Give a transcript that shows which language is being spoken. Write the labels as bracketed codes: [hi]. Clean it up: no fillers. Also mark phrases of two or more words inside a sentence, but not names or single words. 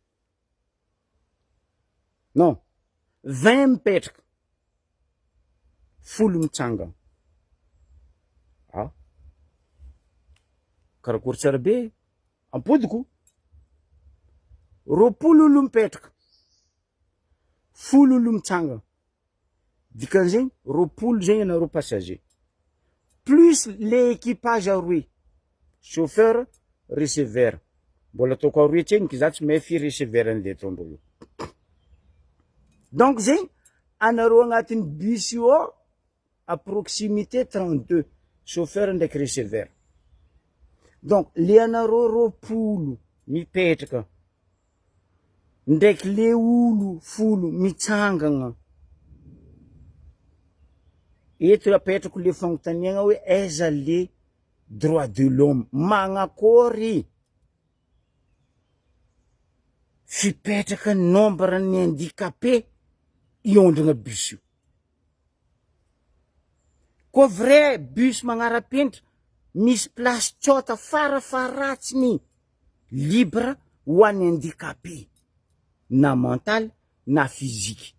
[mg] non 20 mipetraka folo mitsanga karakory tsara be ampodiko roapolo olo mipetraka folo olo mitsanga dikan'zegny roapolo zegny anareo [fr] passager plus le équipage [mg] aroe chauffeur receveur. Mbola ataoko aroe etsenika za tsy mahay firy receveur an'le taondro io. Donc zegny anareo agnatin'ny bus io ao [fr] à proximité [mg] 32 chauffeur ndraiky receveur. Donc le anareo roapolo mipetraka ndraiky le olo folo mitsangagna eto apetrako le fagnontaniagna hoe aiza [fr] le droit de l'homme [mg] magnakory fipetraka nombre ny handicapé iondrigna bus io. Ko vrai bus magnara-penitra misy place tsota farafaratsiny libre ho an'ny handicapé na mental na physique.